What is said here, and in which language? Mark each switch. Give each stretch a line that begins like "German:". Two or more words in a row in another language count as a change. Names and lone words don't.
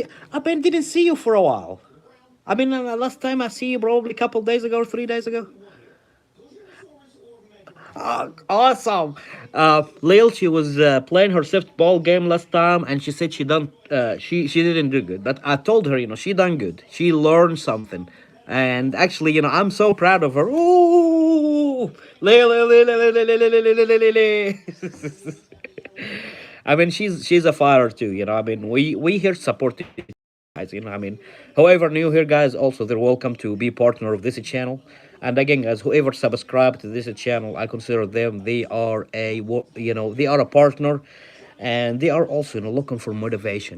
English: I been didn't see you for a while. I mean, last time I see you probably a couple days ago or 3 days ago. Awesome. Lil, she was playing her fifth ball game last time, and she said she didn't do good. But I told her, she done good. She learned something, and actually, I'm so proud of her. Ooh, Lil, Lil, Lil, Lil, Lil, Lil, Lil, Lil, Lil, Lil. I mean, she's a fighter too. I mean, we here support guys. I mean, whoever new here, guys, also they're welcome to be partner of this channel. And again, guys, whoever subscribe to this channel, I consider them. They are they are a partner, and they are also looking for motivation.